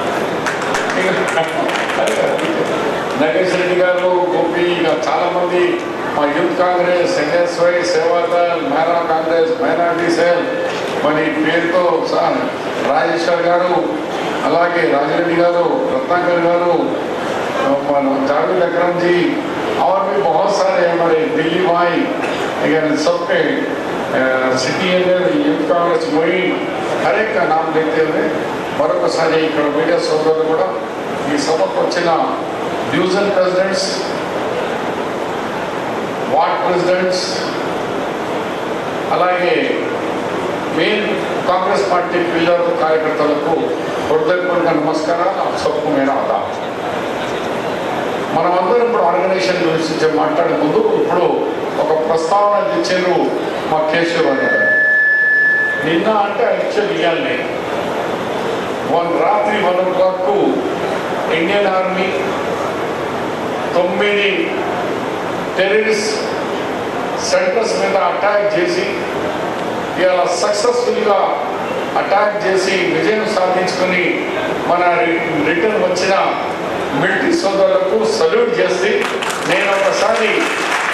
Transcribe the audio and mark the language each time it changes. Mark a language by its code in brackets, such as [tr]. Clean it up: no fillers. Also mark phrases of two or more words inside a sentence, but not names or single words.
[te] నగేష్ రెడ్డి గారు, గోపి, ఇంకా చాలామంది మా యూత్ కాంగ్రెస్, ఎన్ఎస్వై, సేవాదల్, మహిళా కాంగ్రెస్, మైనార్టీ సెల్, మరి పేరుతో రాజేశ్వర్ గారు, అలాగే రాజిరెడ్డి గారు, రత్నాకర్ గారు, [hi] जावेद अकरम जी और भी बहुत सारे हमारे दिल्ली भाई सबके सिटी यूथ कांग्रेस मोई हर एक का नाम लेते हुए [te] మరొకసారి ఇక్కడ మీడియా సోదరులు కూడా ఈ సభకు వచ్చిన [en] division presidents, ward presidents, [te] అలాగే మెయిన్ కాంగ్రెస్ పార్టీ పిల్లర్ కార్యకర్తలకు హృదయపూర్వక నమస్కారాలు. [hi] आप सबको मेरा आदाब. [te] మనమందరం ఇప్పుడు ఆర్గనైజేషన్ గురించి మాట్లాడే ముందు ఇప్పుడు ఒక ప్రస్తావన ఇచ్చారు మా కేశవ్ గారు. నిన్న అంటే యాక్చువల్ ఇవ్వాలి రాత్రి 1 o'clock ఇండియన్ ఆర్మీ 9 [en] terrorist centers [te] మీద అటాక్ చేసి ఇలా సక్సెస్ఫుల్గా అటాక్ చేసి విజయం సాధించుకొని మన రిటర్న్ వచ్చిన మిలిటరీ సోదరులకు సల్యూట్ చేసి నేను ఒకసారి